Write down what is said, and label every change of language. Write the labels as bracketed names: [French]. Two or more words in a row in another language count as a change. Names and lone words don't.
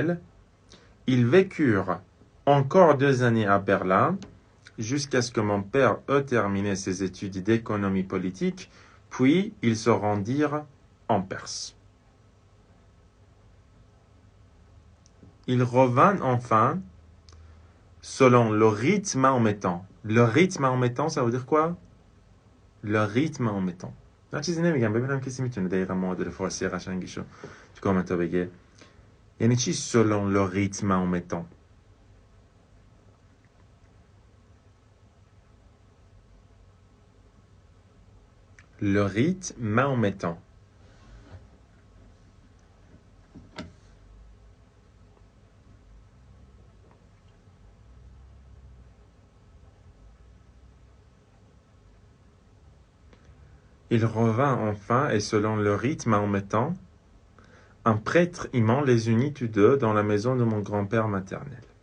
[French] Ils vécurent encore 2 années à Berlin jusqu'à ce que mon père ait terminé ses études d'économie politique, puis ils se rendirent en Perse. Il revint enfin selon le rythme mahométan. Le rythme mahométan, ça veut dire quoi? Le rythme mahométan. [Persian] هر چیزی نمیگم ببینم کسی میتونه دقیقا معادل فارسی قشنگیشو تو کامنت ها بگه. یعنی چی [French] selon le rythme mahométan؟ Le rite mahométan. Il revint enfin, et selon le rite mahométan, un prêtre immense les unit tous deux dans la maison de mon grand-père maternel.